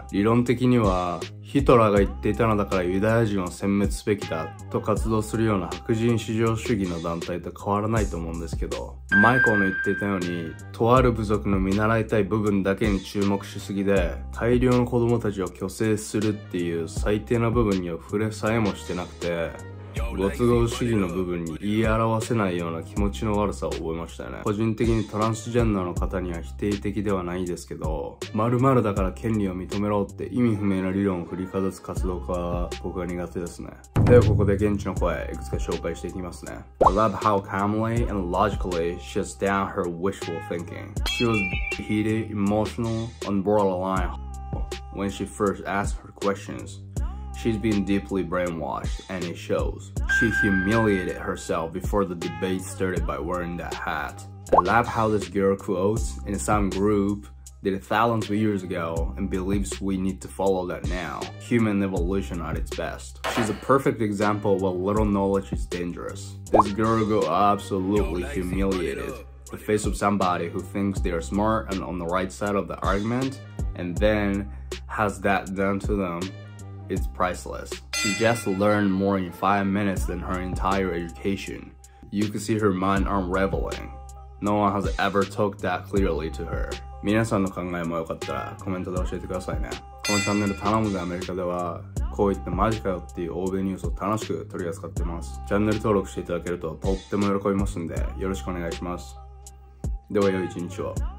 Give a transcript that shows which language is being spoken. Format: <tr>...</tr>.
<ja>理論的にはヒトラーが言っていたのだからユダヤ人を殲滅すべきだと活動するような白人至上主義の団体と変わらないと思うんですけど、マイコーの言っていたようにとある部族の見習いたい部分だけに注目しすぎで大量の子供たちを虚勢するっていう最低な部分には触れさえもしてなくて、ご都合主義の部分に言い表せないような気持ちの悪さを覚えましたよね。個人的にトランスジェンダーの方には否定的ではないですけど、〇〇だから権利を認めろって意味不明な理論を振りかざす活動家は僕は苦手ですね。ではここで現地の声いくつか紹介していきますね。</ja> <en>I love how calmly and logically she shuts down her wishful thinking. She was heated, emotional, on borderline when she first asked her questions.She's been deeply brainwashed, and it shows. She humiliated herself before the debate started by wearing that hat. I love how this girl quotes in some group did it thousands of years ago and believes we need to follow that now. Human evolution at its best. She's a perfect example of what little knowledge is dangerous. This girl got absolutely humiliated. The face of somebody who thinks they are smart and on the right side of the argument, and then has that done to them.It's priceless. She just learned more in 5 minutes than her entire education. You can see her mind unraveling. No one has ever talked that clearly to her.</en> <ja>皆さんの考えもよかったらコメントで教えてくださいね。このチャンネル頼むぜアメリカではこういったマジかよっていう欧米ニュースを楽しく取り扱っています。チャンネル登録していただけるととっても喜びますんでよろしくお願いします。では良い一日を。</ja>